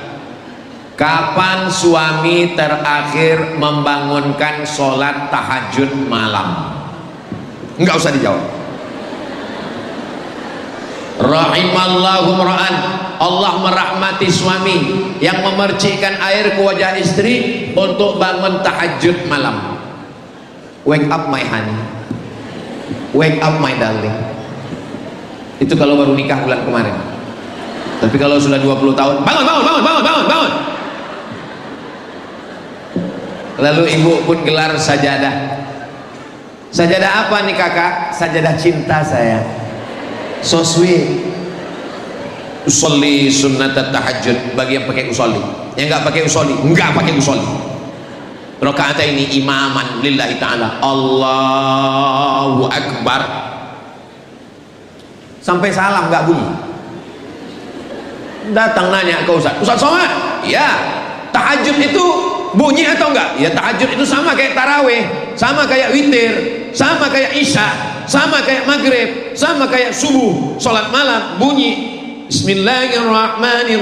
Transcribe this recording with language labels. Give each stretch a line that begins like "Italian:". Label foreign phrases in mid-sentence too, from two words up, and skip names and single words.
Indonesian: Kapan suami terakhir membangunkan sholat tahajud malam? Enggak usah dijawab.
Arabic: رحم الله رجلا,
Indonesian: Allah merahmati suami yang memercikkan air ke wajah istri untuk bangun tahajud malam.
English: Wake up my honey, wake up my darling.
Indonesian: Itu kalau baru nikah bulan kemarin. Tapi kalau sudah 20 tahun, bangun. Lalu ibu pun gelar sajadah. Sajadah apa nih kakak? Sajadah cinta saya.
English: So sweet.
Arabic: أصلي سنة التهجد,
Indonesian: bagi yang pakai usolli. Yang nggak pakai usolli, nggak pakai usolli.
Arabic: ركعتين إماما لله تعالى، الله أكبر,
Indonesian: sampai salam nggak bunyi. Datang nanya ke Ustaz Somad, ya tahajud itu bunyi atau enggak? Ya tahajud itu sama kayak taraweh, sama kayak witir, sama kayak isya, sama kayak maghrib, sama kayak subuh, sholat malam bunyi Bismillahirrahmanirrahim.